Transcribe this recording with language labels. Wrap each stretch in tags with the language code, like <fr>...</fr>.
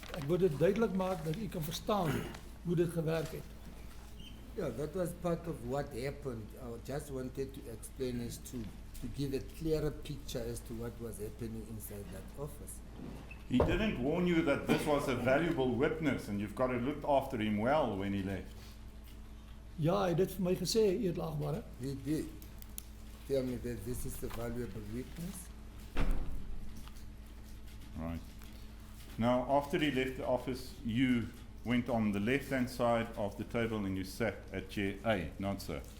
<af>Ek wil dit duidelik maak dat u kan verstaan hoe dit gewerk het.</af> <en>Yeah, that was part of what happened. I just wanted to explain as to give a clearer picture as to what was happening inside that office. He didn't warn you that this was a valuable witness and you've got to look after him well when he left.</en> <af>Ja, hy het dit vir my gesê, edelagbare.</af> <en>He did tell me that this is a valuable witness. Right. Now, after he left the office, you went on the left-hand side of the table and you sat at chair A, not so.</en>